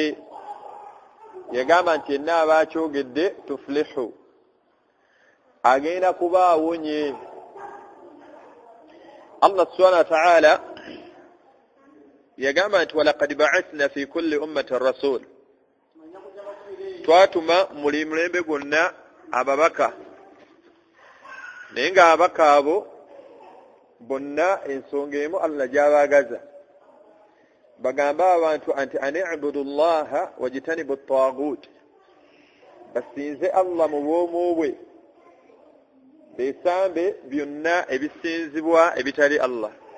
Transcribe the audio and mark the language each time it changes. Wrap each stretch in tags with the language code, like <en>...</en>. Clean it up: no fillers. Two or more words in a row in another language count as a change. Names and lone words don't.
<lg>Yagamba nti yenna abakyogedde tuflihu, agenda kuba awonye.</lg> <ar>الله سبحانه وتعالى</ar> <lg>yagamba nti</lg> <ar>ولقد بعثنا في كل أمة رسول,</ar> <lg>twatuma muli mulembe gwonna ababaka, naye nga ababaka abo bonna ensonga emu Allah gy'abaagaza, bagamba abantu</lg> <ar>أن اعبدوا الله واجتنبوا الطاغوت,</ar> <lg>basinze Allah mu bwomu bwe, besambe byonna ebisinzibwa ebitali Allah.</lg>